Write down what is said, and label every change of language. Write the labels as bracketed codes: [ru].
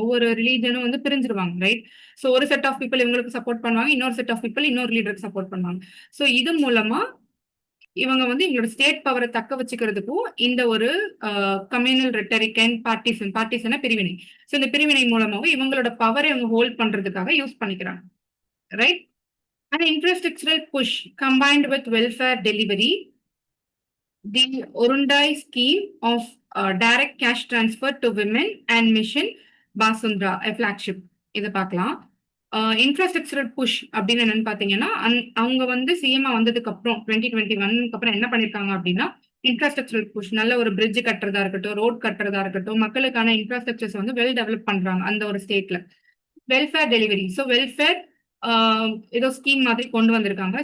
[ta] ஒவ்வொரு ரிலீஜனும் வந்து பிரிஞ்சிருவாங்க, right? So ஒரு செட் ஆஃப் பீப்புள் இவங்களுக்கு சப்போர்ட் பண்ணுவாங்க, இன்னொரு செட் ஆஃப் பீப்புள் இன்னொரு லீடருக்கு சப்போர்ட் பண்ணுவாங்க. ஸோ இது மூலமா இவங்க வந்து இவங்களோட ஸ்டேட் பவரை தக்க வச்சுக்கிறதுக்கும் இந்த ஒரு [en] communal rhetoric and பார்ட்டிசன [ta] பிரிவினை, ஸோ இந்த பிரிவினை மூலமாவும் இவங்களோட பவரை இவங்க ஹோல்ட் பண்றதுக்காக யூஸ் பண்ணிக்கிறாங்க, right? [en] An infrastructural push combined with welfare delivery, the Orundai scheme of direct cash transfer to women and Mission Basundra, a flagship. [ta] இதை பார்க்கலாம். இன்ஃப்ராஸ்ட்ரக்சரல் புஷ் அப்படின்னு என்னன்னு பாத்தீங்கன்னா, அவங்க வந்து சிஎம்ஆ வந்ததுக்கு அப்புறம் 2021 அப்புறம் என்ன பண்ணிருக்காங்க அப்படின்னா, இன்ஃப்ராஸ்ட்ரக்சரல் புஷ், நல்ல ஒரு பிரிட்ஜ் கட்டுறதா இருக்கட்டும், ரோட் கட்டுறதா இருக்கட்டும், மக்களுக்கான இன்ஃப்ராஸ்ட்ரக்சர்ஸ் வந்து வெல் டெவலப் பண்றாங்க அந்த ஒரு ஸ்டேட்ல. வெல்ஃபேர் டெலிவரி, ஸோ வெல்ஃபேர் ஏதோ ஸ்கீம் மாதிரி கொண்டு வந்திருக்காங்க.